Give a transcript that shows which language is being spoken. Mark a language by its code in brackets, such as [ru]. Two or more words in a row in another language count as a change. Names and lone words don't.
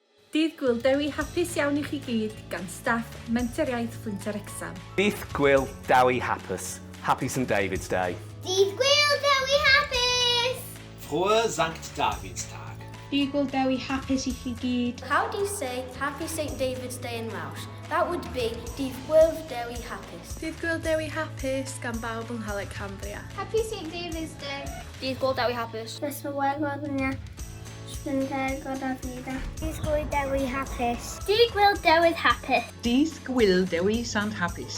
[cy] Dydd Gŵyl Dewi Hapus iawn i chi gyd gan staff Mentoriaeth Ffwynter Wrecsam. Dydd Gŵyl Dewi Hapus. [en] Happy St David's Day. [cy] Dydd Gŵyl Dewi Hapus! [de] Frohe Sankt Davidstag. [cy] Dydd Gŵyl Dewi Hapus i chi gyd. [en] How do you say Happy St David's Day in Welsh? That would be [cy] Dydd Gŵyl Dewi Hapus. Dydd Gŵyl Dewi Hapus gan bawb yng Nghaleg Cambria. [en] Happy St David's Day. [cy] Dydd Gŵyl Dewi Hapus. Nes mae weld yn Spynder gyda vida. Dydd Gŵyl Dewi Hapus. Dydd Gŵyl Dewi Hapus. Dydd Gŵyl Dewi Sant Hapus.